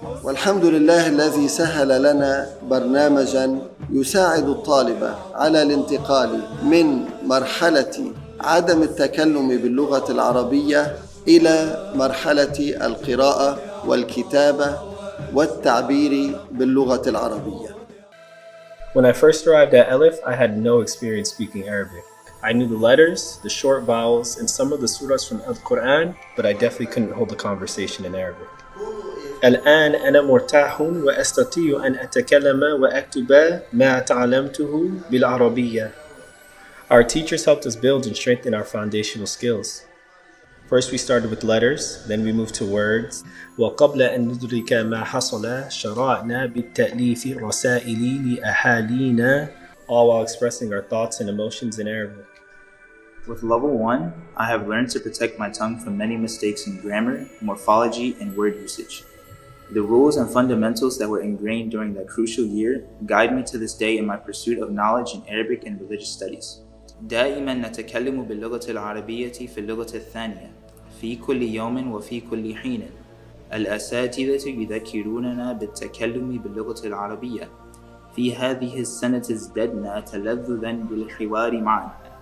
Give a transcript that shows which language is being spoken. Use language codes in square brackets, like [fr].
[ar] والحمد لله الذي سهل لنا برنامجا يساعد الطالب على الانتقال من مرحلة عدم التكلم باللغة العربية إلى مرحلة القراءة والكتابة والتعبير باللغة العربية. [en] When I first arrived at Elif, I had no experience speaking Arabic. I knew the letters, the short vowels, and some of the surahs from Al-Quran, but I definitely couldn't hold a conversation in Arabic. [ar] الآن أنا مرتاح وأستطيع أن أتكلم وأكتب ما تعلمته بالعربية. [en] Our teachers helped us build and strengthen our foundational skills. First we started with letters, then we moved to words. [ar] وقبل أن ندرك ما حصل شرعنا بالتأليف رسائل لأهالينا, [en] all while expressing our thoughts and emotions in Arabic. With level 1, I have learned to protect my tongue from many mistakes in grammar, morphology, and word usage. The rules and fundamentals that were ingrained during that crucial year guide me to this day in my pursuit of knowledge in Arabic and religious studies. [ar] دائما نتكلم باللغة العربية في اللغة الثانية في كل يوم وفي كل حين. الأساتذة يذكروننا بالتكلم باللغة العربية. في هذه السنة ازددنا تلذذا بالحوار معا.